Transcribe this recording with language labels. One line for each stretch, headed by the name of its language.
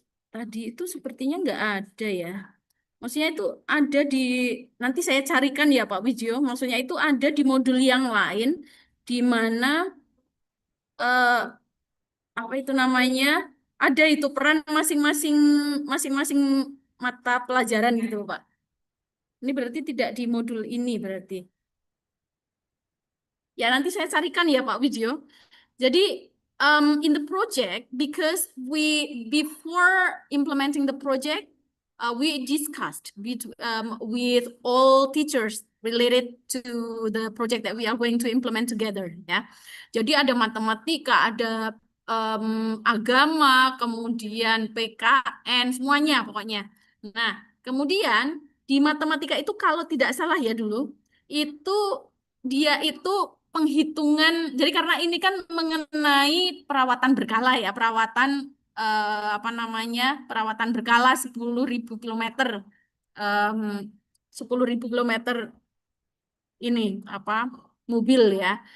Indonesian: Tadi itu sepertinya nggak ada ya. Maksudnya itu ada nanti saya carikan ya Pak Widjo, maksudnya itu ada di modul yang lain, di mana apa itu namanya, ada itu peran masing-masing mata pelajaran gitu, Pak. Ini berarti tidak di modul ini berarti. Ya, nanti saya carikan ya, Pak Widyo.
English: Jadi, in the project, because before implementing the project, we discussed with all teachers related to the project that we are going to implement together.
Indonesian: Ya, jadi ada matematika, ada agama, kemudian PKN, semuanya pokoknya. Nah, kemudian di matematika itu kalau tidak salah ya dulu, itu dia itu penghitungan, jadi karena ini kan mengenai perawatan berkala ya, perawatan apa namanya, perawatan berkala 10.000 kilometer, 10.000 kilometer ini apa mobil ya.